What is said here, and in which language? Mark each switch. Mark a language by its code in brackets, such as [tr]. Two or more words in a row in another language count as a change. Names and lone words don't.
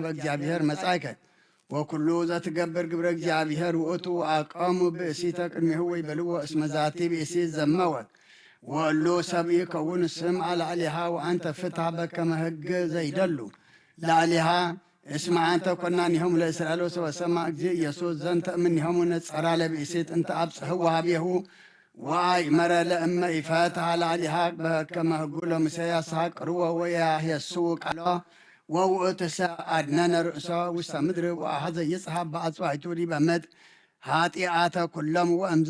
[gez] እግዚአብሔር መጻእከ ወኩሉ ዘትገብር ግብረ እግዚአብሔር ውእቱ አቆሙ ብእሲተ ቅድሜሁ ወይቤልዎ እስመ ዛቲ ብእሲት ዘመወት ወእሉ ሰብእ ይከውን ስምዐ ላዕሌሃ ወአንተ ፍትሐ በከመ ሕግ ዘይደሉ ላዕሌሃ እስመ አንተ ኮናኒሆሙ ለእስራኤል ወሰማዕ እግዚእ ኢየሱስ ዘንተ እምኔሆሙ ነጸራ ለብእሲት እንተ አብጽሕዋ ሀቤሁ ወአእመረ ለእመ ኢፈትሐ ላዕሌሃ በከመ ሕጉ ለሙሴ ያሳቅርዎ ወያሕየስው ቃሎ ወውእቱሰ አድነነ ርእሶ ውስተ ምድር ወአሐዘ ይጽሐፍ በአጽዋዕቱ ዲበ ምድር ኃጢአተ ኩሎሙ ወእምዝ